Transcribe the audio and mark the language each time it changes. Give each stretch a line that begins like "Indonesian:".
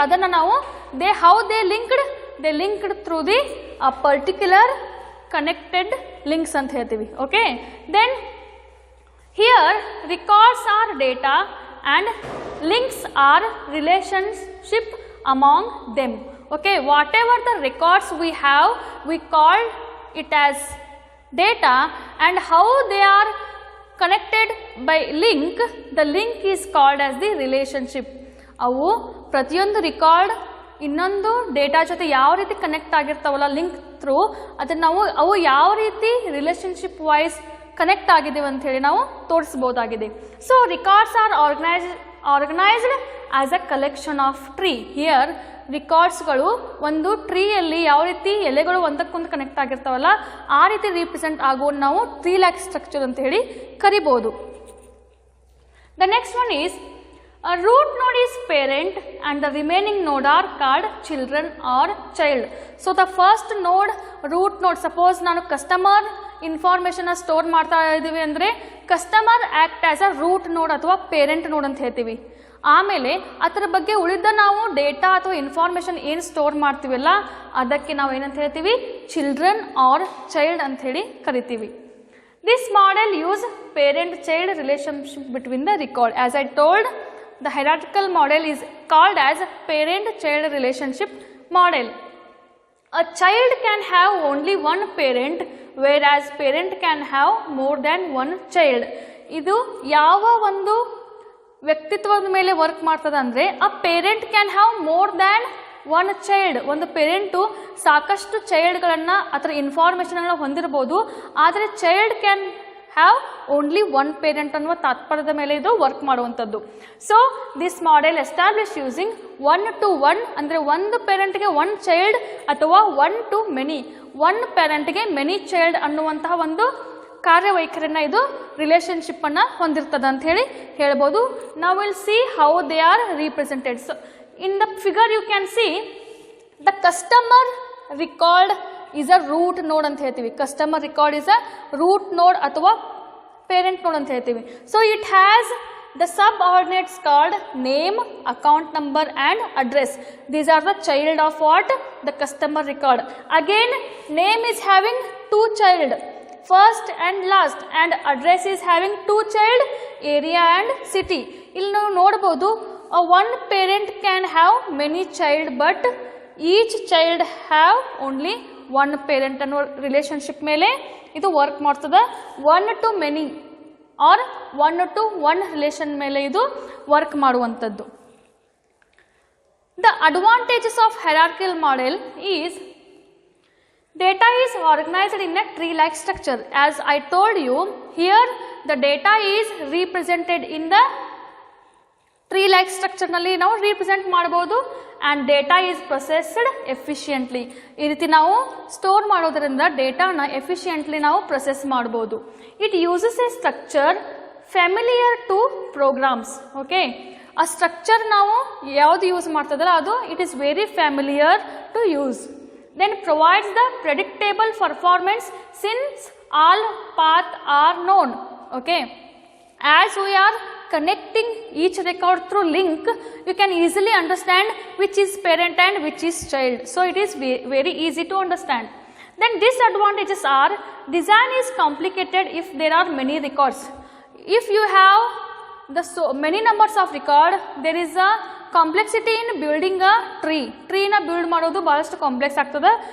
Kannada: ಅದನ್ನು ನಾವು
English: they linked through the a particular connected links
Kannada: ಅಂತ ಹೇಳ್ತೀವಿ.
English: Okay, then here records are data and links are relationship among them. Okay, whatever the records we have, we call it as data, and how they are connected by link, the link is called as the relationship.
Kannada: ಅವು ಪ್ರತಿಯೊಂದು record ಇನ್ನೊಂದು data ಜೊತೆ ಯಾವ ರೀತಿ connect ಆಗಿರ್ತಾವಲ್ಲ link through, ಅದನ್ನು ಅವು ಯಾವ ರೀತಿ ರಿಲೇಶನ್ಶಿಪ್ ವೈಸ್ ಕನೆಕ್ಟ್ ಆಗಿದ್ದೇವೆ ಅಂತ ಹೇಳಿ ನಾವು ತೋರಿಸಬಹುದಾಗಿದೆ.
English: So records are organised as a collection of tree.
Kannada: Here ರಿಕಾರ್ಡ್ಸ್ಗಳು ಒಂದು ಟ್ರೀಯಲ್ಲಿ ಯಾವ ರೀತಿ ಎಲೆಗಳು ಒಂದಕ್ಕೊಂದು ಕನೆಕ್ಟ್ ಆಗಿರ್ತಾವಲ್ಲ ಆ ರೀತಿ ರಿಪ್ರೆಸೆಂಟ್ ಆಗೋ ನಾವು ಟ್ರೀ ಲ್ಯಾಕ್ ಸ್ಟ್ರಕ್ಚರ್ ಅಂತ ಹೇಳಿ ಕರಿಬಹುದು.
English: The next one is root node is parent and the remaining node are called children or child. So the first node root node, suppose
Kannada: ನಾನು
English: customer information store
Kannada: ಮಾಡ್ತಾ ಇದ್ದೀವಿ ಅಂದರೆ
English: customer act as a root node
Kannada: ಅಥವಾ
English: parent node
Kannada: ಅಂತ ಹೇಳ್ತೀವಿ. ಆಮೇಲೆ ಅದರ ಬಗ್ಗೆ ಉಳಿದ ನಾವು ಡೇಟಾ ಅಥವಾ ಇನ್ಫಾರ್ಮೇಷನ್ ಏನು ಸ್ಟೋರ್ ಮಾಡ್ತೀವಲ್ಲ ಅದಕ್ಕೆ ನಾವು ಏನಂತ ಹೇಳ್ತೀವಿ,
English: children or child
Kannada: ಅಂತ ಹೇಳಿ ಕರಿತೀವಿ.
English: This model use parent child relationship between the record. As I told, the hierarchical model is called as parent child relationship model. A child can have only one parent, whereas parent can have more than one child.
Kannada: ಇದು ಯಾವ ಒಂದು ವ್ಯಕ್ತಿತ್ವದ ಮೇಲೆ work ಮಾಡ್ತದೆ ಅಂದರೆ,
English: A parent can have more than one child.
Kannada: ಒಂದು parent ಸಾಕಷ್ಟು ಚೈಲ್ಡ್ಗಳನ್ನು ಅಥವಾ ಇನ್ಫಾರ್ಮೇಷನ್ಗಳನ್ನ ಹೊಂದಿರಬಹುದು, ಆದರೆ
English: child can have only one parent
Kannada: ಅನ್ನುವ ತಾತ್ಪರ್ಯದ ಮೇಲೆ ಇದು ವರ್ಕ್ ಮಾಡುವಂಥದ್ದು.
English: so this model establish using
Kannada: 1 to 1 ಅಂದರೆ ಒಂದು ಪೇರೆಂಟ್ಗೆ ಒನ್ ಚೈಲ್ಡ್ ಅಥವಾ 1 to many, one ಪೇರೆಂಟ್ಗೆ many child ಅನ್ನುವಂತಹ ಒಂದು ಕಾರ್ಯವೈಖರಿಯನ್ನು ಇದು ರಿಲೇಷನ್ಶಿಪ್ ಅನ್ನು ಹೊಂದಿರ್ತದೆ ಅಂತ ಹೇಳಿ ಹೇಳ್ಬೋದು.
English: ನಾವು will see how they are represented. So in the figure you can see the customer record is a root node
Kannada: ಅಂತ ಹೇಳ್ತೀವಿ.
English: customer record is a root node
Kannada: ಅಥವಾ
English: parent node
Kannada: ಅಂತ ಹೇಳ್ತೀವಿ.
English: So it has the subordinates called name, account number and address. These are the child of what? The customer record. Again, name is having 2 child, first and last, and address is having 2 child, area and city.
Kannada: ಇಲ್ಲಿ ನಾವು ನೋಡಬಹುದು,
English: one parent can have many child, but each child have only one parent
Kannada: ಅನ್ನೋ relationship ಮೇಲೆ ಇದು work ಮಾಡ್ತದೆ. 1 to many R 1 to 1 relation ಮೇಲೆ ಇದು work ಮಾಡುವಂಥದ್ದು.
English: The advantages of hierarchical model is data is organized in a tree-like structure. As I told you, here the data is represented in the tree-like structure
Kannada: ನಲ್ಲಿ ನಾವು
English: represent
Kannada: ಮಾಡಬಹುದು,
English: and data is processed efficiently.
Kannada: ಈ ರೀತಿ ನಾವು store ಮಾಡೋದರಿಂದ ಡೇಟಾನ efficiently ನಾವು process ಮಾಡಬಹುದು.
English: It uses a structure familiar to programs. Okay, ಆ structure
Kannada: ನಾವು ಯಾವುದು
English: use
Kannada: ಮಾಡ್ತದಲ್ಲ ಅದು
English: It is very familiar to use. then provides the predictable performance since all paths are known. Okay, as we are connecting each record through link, you can easily understand which is parent and which is child. So it is very easy to understand. Then disadvantages are, design is complicated if there are many records. If you have the many numbers of record, there is a complexity in building a tree.
Kannada: Tree na build ಮಾಡೋದು ಬಹಳಷ್ಟು complex ಆಗ್ತದೆ.